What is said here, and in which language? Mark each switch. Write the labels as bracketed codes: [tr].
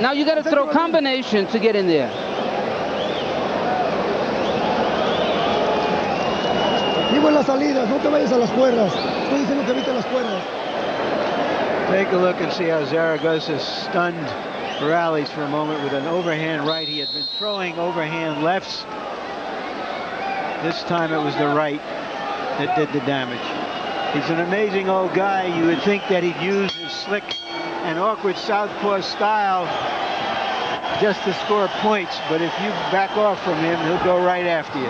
[en] Now you got to throw combinations to get in there. [es] Vivo en las salidas, no te vayas a las cuerdas. Estoy diciendo que evite las cuerdas. [en] Take a look and see how Zaragoza stunned Morales for a moment with an overhand right. He had been throwing overhand lefts. This time it was the right that did the damage. He's an amazing old guy. You would think that he'd use his slick and awkward southpaw style just to score points, but if you back off from him, he'll go right after you.